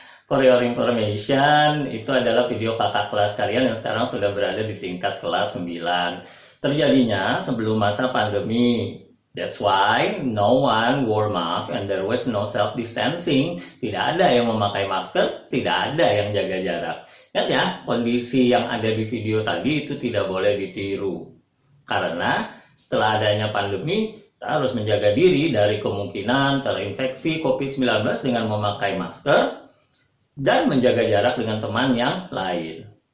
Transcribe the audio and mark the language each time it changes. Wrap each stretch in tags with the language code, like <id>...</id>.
<en>For your information,</en> <id>itu adalah video kakak kelas kalian yang sekarang sudah berada di tingkat kelas 9. Terjadinya sebelum masa pandemi.</id> <en>That's why no one wore mask and there was no self-distancing.</en> <id>Tidak ada yang memakai masker, tidak ada yang jaga jarak. Ingat ya, kondisi yang ada di video tadi itu tidak boleh ditiru. Karena setelah adanya pandemi, kita harus menjaga diri dari kemungkinan terinfeksi COVID-19 dengan memakai masker dan menjaga jarak dengan teman yang lain.</id>